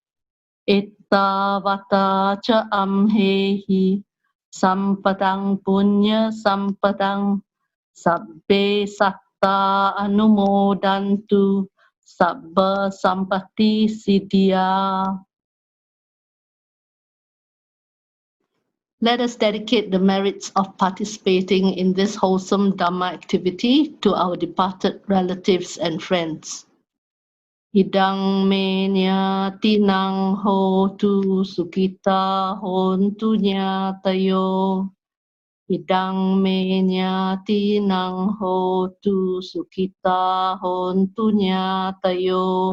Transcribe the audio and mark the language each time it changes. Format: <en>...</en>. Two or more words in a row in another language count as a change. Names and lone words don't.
<pi>Ettavata ca amhehi sampadang punya sampadang sabbe satta anumodantu sabba sampati siddhya.</pi> <en>Let us dedicate the merits of participating in this wholesome Dhamma activity to our departed relatives and friends.</en> <pi>Idang me tinang hotu sukita hontu nyatayo. Idang me tinang hotu sukita hontu nyatayo.</pi>